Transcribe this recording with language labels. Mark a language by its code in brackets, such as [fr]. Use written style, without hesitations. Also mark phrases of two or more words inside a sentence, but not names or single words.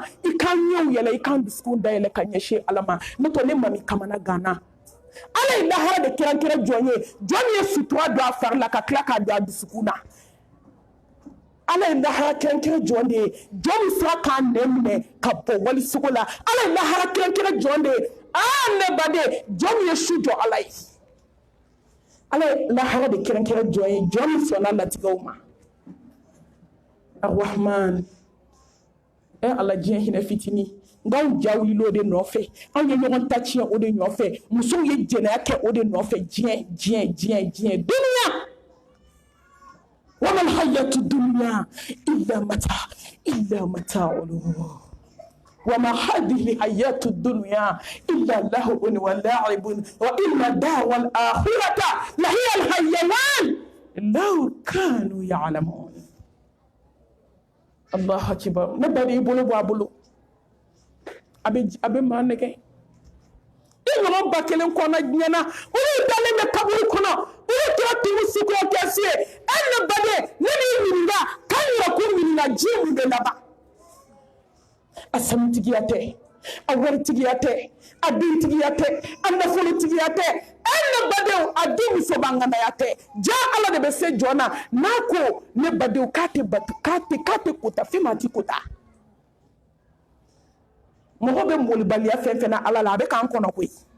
[bm] i kan ɲɛw yɛlɛ i kan dusukun dayɛlɛ ka ɲɛsin ala ma n'o tɛ ne mami kamana ganna ala ye lahara de kɛrɛnkɛrɛn jɔn ye jɔn min ye sutura don a fari la ka tila k'a don a dusukun na ala ye lahara kɛrɛnkɛrɛn jɔn de ye jɔn min sera k'a nɛ minɛ ka bɔ walisogo la ala ye lahara kɛrɛnkɛrɛn jɔn de ye ne baden jɔn min ye su jɔ ala ye ala ye lahara de kɛrɛnkɛrɛn jɔn ye jɔn min sɔnna latigɛw ma Ar-Rahman ala diɲɛ hinɛ fitini nkaw ja wulila o de nɔfɛ anw ye ɲɔgɔn ta tiɲɛ o de nɔfɛ musow ye jɛnɛya kɛ o de nɔfɛ diɲɛ duniya [ar] وما الحياة الدنيا إلا متاع الغرور وما هذه الحياة الدنيا إلا لهو ولعب وإن الدار الآخرة لهي الحيوان لو كانوا يعلمون ya'lamun الله أكبر [bm] ne bari i bolo bɔ a bolo a bɛ maa nɛgɛ i ɲɔgɔn ba kelen kɔnɔ diɲɛ na olu dalen bɛ kaburu kɔnɔ olu tora tugu suguya kɛsi ye ne baden ne b'i ɲininka k'an yɛrɛ ko ɲininka ji mun de laban a sanutigiya tɛ a waritigiya tɛ a dentigiya tɛ a nafolotigiya tɛ ne badenw a den muso banganaya tɛ ja ala de bɛ se jɔn na n'a ko ne badenw k'a tɛ kota fɛn ma ti kota mɔgɔ bɛ molibaliya fɛn fɛn na ala la a bɛ k'an kɔnɔ koyi